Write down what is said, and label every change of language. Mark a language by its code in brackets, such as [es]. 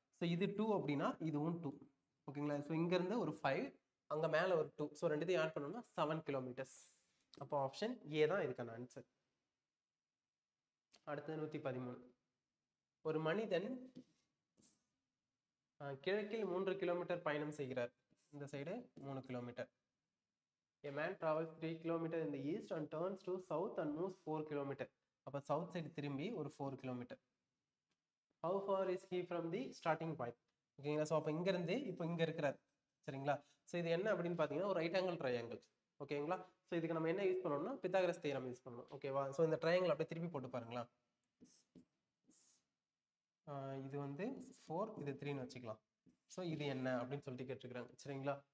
[ta] So இது 2 அப்படின்னா இதுவும் 2. ஓகேங்களா? ஸோ இங்கேருந்து ஒரு 5, அங்கே மேலே ஒரு 2. ஸோ ரெண்டுத்தையும் ஆட் பண்ணோம்னா 7 கிலோமீட்டர்ஸ். அப்போ ஆப்ஷன் ஏ தான் இதுக்கான ஆன்சர். அடுத்தது 113. ஒரு மனிதன் கிழக்கில் 3 கிலோமீட்டர் பயணம் செய்கிறார். இந்த side 3 kilometre. [en] A man travels 3 kilometer in the east and turns to south and moves 4 kilometer. [ta] அப்போ சவுத் சைடு திரும்பி ஒரு 4 kilometre. [en] How far is he from the starting point? [ta] ஓகேங்களா? ஸோ அப்போ இங்கேருந்து இப்போ இங்கே இருக்கிறார். சரிங்களா? ஸோ இது என்ன அப்படின்னு பார்த்தீங்கன்னா ஒரு ரைட் ஆங்கிள் ட்ரையாங்கிள். ஓகேங்களா? ஸோ இதுக்கு நம்ம என்ன யூஸ் பண்ணணும்னா பித்தாகரஸ் தியரம் யூஸ் பண்ணணும். ஓகேவா? ஸோ இந்த ட்ரையாங்கிள் அப்படியே திருப்பி போட்டு பாருங்களா. இது வந்து 4, இது 3ன்னு வச்சுக்கலாம். ஸோ இது என்ன அப்படின்னு சொல்லிட்டு கேட்டுருக்காங்க. சரிங்களா?